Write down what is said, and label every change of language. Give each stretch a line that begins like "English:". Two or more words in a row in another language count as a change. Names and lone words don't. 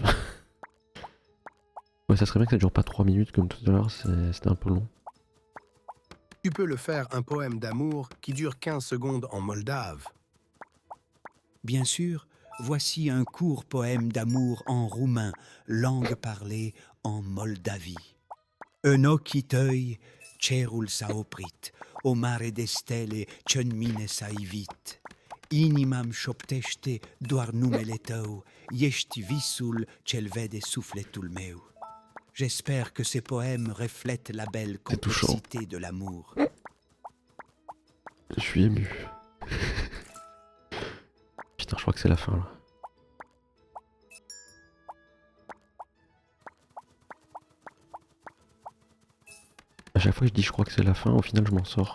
French: Ouais, ça serait bien que ça dure pas 3 minutes comme tout à l'heure, c'était un peu long. Tu peux le faire un poème d'amour qui dure 15 secondes en moldave. Bien sûr, voici un court poème d'amour en roumain, langue parlée en Moldavie.
Romanian: În ochii tăi, cerul s-a oprit, o mare de stele ce în mine s-a ivit. Inima-mi șoptește doar numele tău, ești visul ce-l vede sufletul meu.
French: J'espère que ces poèmes reflètent la belle complexité de l'amour. Je suis ému. Putain, je crois que c'est la fin là. À chaque fois que je dis je crois que c'est la fin, au final je m'en sors.